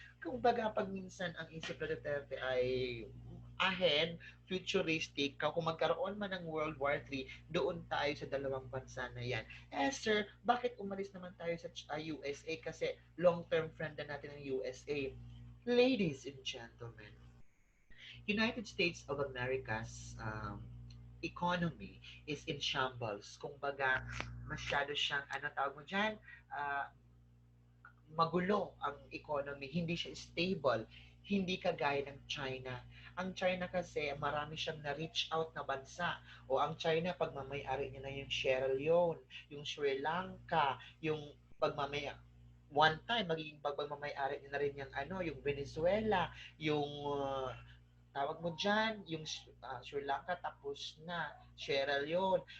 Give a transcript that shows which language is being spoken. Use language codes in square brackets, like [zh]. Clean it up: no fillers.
[tl] Kung baga, pag minsan ang isip na Duterte ay ahead, futuristic, kung magkaroon man ng World War III, doon tayo sa dalawang bansa na yan. Sir, bakit umalis naman tayo sa USA? Kasi long-term friend na natin ng USA. [en] Ladies and gentlemen, United States of America's economy is in shambles. [tl] Kung baga, masyado siyang, ano tawag mo dyan, uh, magulo ang economy, hindi siya stable, hindi kagaya ng China. Ang China kasi, marami siyang na-reach out na bansa. O ang China, pagmamayari niya na yung Sierra Leone, yung Sri Lanka, yung pagmamay one time magiging pagmamayari niya na rin yung Venezuela, yung tawag mo dyan, yung Sri Lanka tapos na, Sierra Leone.